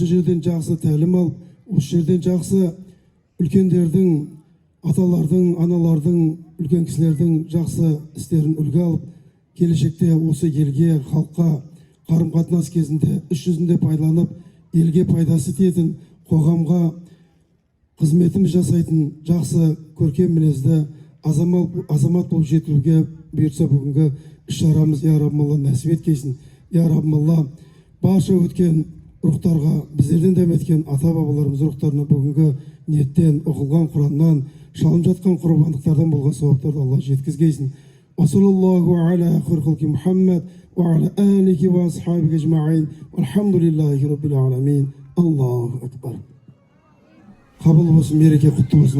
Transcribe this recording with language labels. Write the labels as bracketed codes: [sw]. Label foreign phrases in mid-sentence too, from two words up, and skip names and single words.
[kk] жерден жақсы тәлім алып, осы жерден жақсы үлкендердің, аталардың, аналардың, үлкен кісілердің жақсы істерін үлгі алып, келешекте осы елге, халыққа қарым-қатынас кезінде іс жүзінде пайдаланып, елге пайдасы тиетін, қоғамға қызметіміз жасайтын жақсы көркем мінезді азамат болып жетілуге бұйыртса бүгінгі іс-шарамыз, я Раббым Алла, нәсіп еткейсін. Я Раббым Алла, барша өткен рухтарға, біздерден дәметкен ата-бабаларымыз рухтарына бүгінгі ниеттен, оқылған Құраннан, шалынып жатқан құрбандықтардан болған сауаптарды Алла жеткізгейсін. [ar] وصلى الله على خير خلقه محمد وعلى آله وأصحابه أجمعين. الحمد لله رب العالمين. الله أكبر. [kk] Қабыл болсын, мереке құтты болсын.